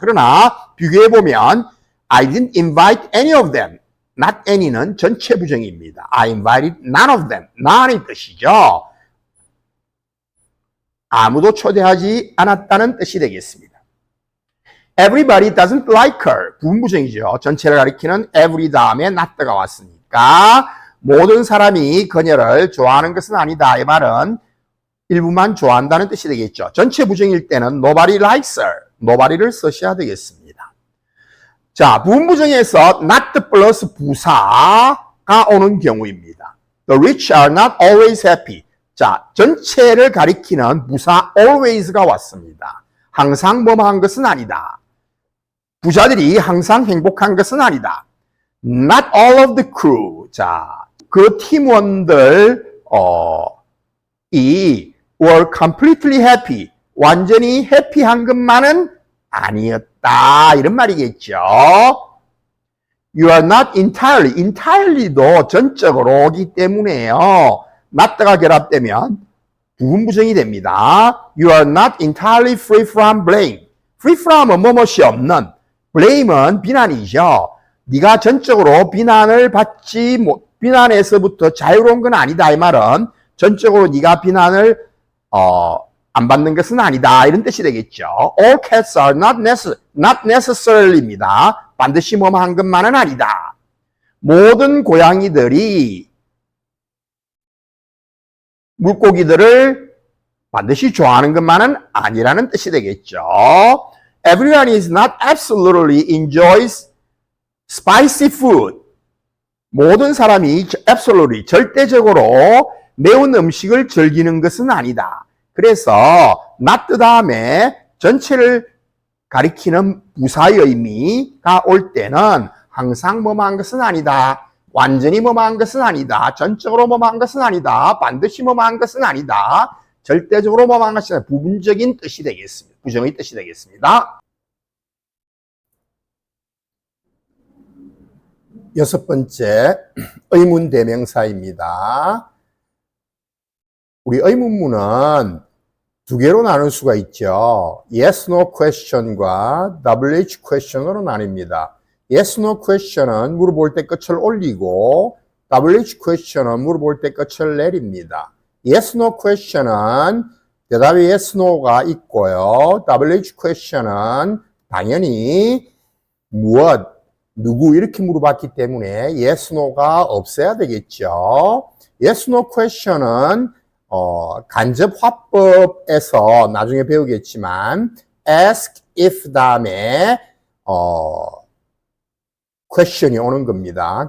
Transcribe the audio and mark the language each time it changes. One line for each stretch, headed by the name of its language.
Korean: 그러나 비교해보면
English: I didn't invite any of them. Not any
Korean: 는 전체 부정입니다.
English: I invited none of them. none의
Korean: 뜻이죠. 아무도 초대하지 않았다는 뜻이 되겠습니다.
English: Everybody doesn't like her.
Korean: 부분 부정이죠. 전체를 가리키는 every 다음에 not가 왔으니까 모든 사람이 그녀를 좋아하는 것은 아니다. 이 말은 일부만 좋아한다는 뜻이 되겠죠. 전체 부정일 때는
English: nobody likes her.
Korean: nobody를 쓰셔야 되겠습니다. 자, 부분 부정에서 not 플러스 부사가 오는 경우입니다.
English: The rich are not always happy.
Korean: 자, 전체를 가리키는 부사 always가 왔습니다. 항상 뭐뭐한 것은 아니다. 부자들이 항상 행복한 것은 아니다.
English: Not all of the crew.
Korean: 자, 그 팀원들 이
English: were completely happy.
Korean: 완전히 해피한 것만은 아니었다. 이런 말이겠죠.
English: You are not entirely.
Korean: entirely도 전적으로 오기 때문에요. not가 결합되면 부분 부정이 됩니다.
English: You are not entirely free from blame.
Korean: free from은 뭐뭇이 없는. blame은 비난이죠. 네가 전적으로 비난을 받지 못, 비난에서부터 자유로운 건 아니다. 이 말은 전적으로 네가 비난을 안 받는 것은 아니다. 이런 뜻이 되겠죠.
English: All cats are not necessarily,입니다.
Korean: 반드시 뭐뭐한 것만은 아니다. 모든 고양이들이 물고기들을 반드시 좋아하는 것만은 아니라는 뜻이 되겠죠.
English: Everyone is not absolutely enjoys spicy food.
Korean: 모든 사람이 absolutely, 절대적으로 매운 음식을 즐기는 것은 아니다. 그래서 not 다음에 전체를 가리키는 부사의 의미가 올 때는 항상 뭐뭐한 것은 아니다. 완전히 뭐뭐한 것은 아니다. 전적으로 뭐뭐한 것은 아니다. 반드시 뭐뭐한 것은 아니다. 절대적으로 뭐뭐한 것은 아니다. 부분적인 뜻이 되겠습니다. 부정의 뜻이 되겠습니다. 여섯 번째, 의문 대명사입니다. 우리 의문문은 두 개로 나눌 수가 있죠. Yes, no question과 WH question으로 나뉩니다. Yes, no question은 물어볼 때 끝을 올리고 WH question은 물어볼 때 끝을 내립니다. Yes, no question은 대답에 yes, no가 있고요. WH question은 당연히 무엇, 누구 이렇게 물어봤기 때문에 yes, no가 없어야 되겠죠. Yes, no question은 간접 화법에서 나중에 배우겠지만 ask if 다음에 question이 오는 겁니다.